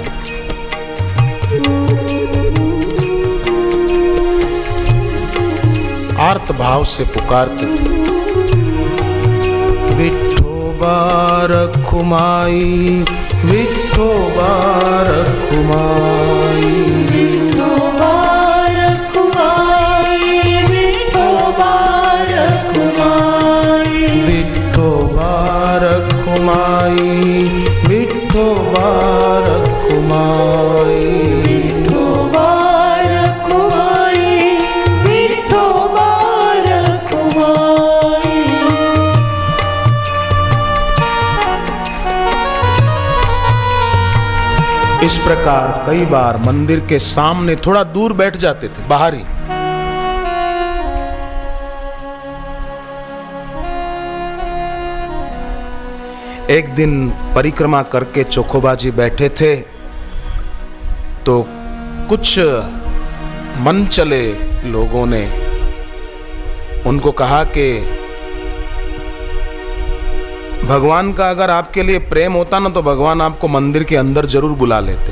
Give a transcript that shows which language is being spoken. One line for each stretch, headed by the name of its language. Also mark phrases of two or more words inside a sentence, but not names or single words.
Hindi: आर्त भाव से पुकारते थे, विठोबा रखुमाई, विठोबा रखुमाई, विठोबा रखुमाई, विठोबा रखुमाई, विठोबा रखुमाई, विठोबा रखुमाई, विठोबा रखुमाई, विठोबा रखुमाई। इस प्रकार कई बार मंदिर के सामने थोड़ा दूर बैठ जाते थे, बाहर ही। एक दिन परिक्रमा करके चोखोबा जी बैठे थे तो कुछ मन चले लोगों ने उनको कहा कि भगवान का अगर आपके लिए प्रेम होता ना तो भगवान आपको मंदिर के अंदर जरूर बुला लेते।